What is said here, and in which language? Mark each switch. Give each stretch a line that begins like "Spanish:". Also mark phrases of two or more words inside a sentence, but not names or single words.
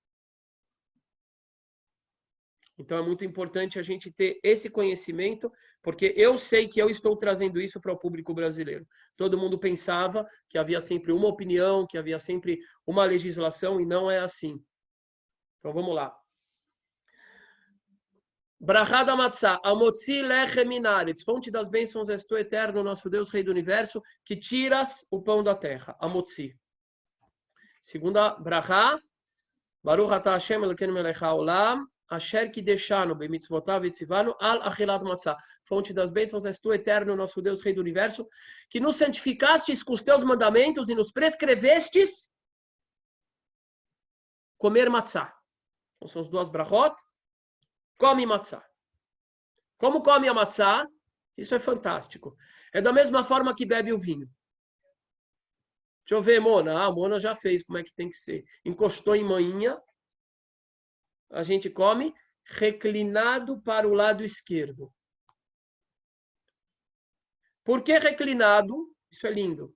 Portuguese: Então é muito importante a gente ter esse conhecimento, porque eu sei que eu estou trazendo isso para o público brasileiro. Todo mundo pensava que havia sempre uma opinião, que havia sempre uma legislação, e não é assim. Então vamos lá. Brachá da matzah,
Hebrew: המוציא לחם מן הארץ,
Portuguese: fonte das bênçãos és tu, eterno, nosso Deus, Rei do Universo, que tiras o pão da terra, amotzi. Segunda brachá,
Hebrew: ברוך אתה השם אלוקינו מלך העולם, אשר קידשנו במצוותיו וציוונו על אכילת מצה.
Portuguese: Fonte das bênçãos és tu, eterno, nosso Deus, Rei do Universo, que nos santificastes com os teus mandamentos e nos prescrevestes comer matzah. Então são as duas brachot. Come matzah. Como come a matzah? Isso é fantástico. É da mesma forma que bebe o vinho. Deixa eu ver, Mona. A Mona já fez como é que tem que ser. Encostou em manhinha. A gente come reclinado para o lado esquerdo. Por que reclinado? Isso é lindo.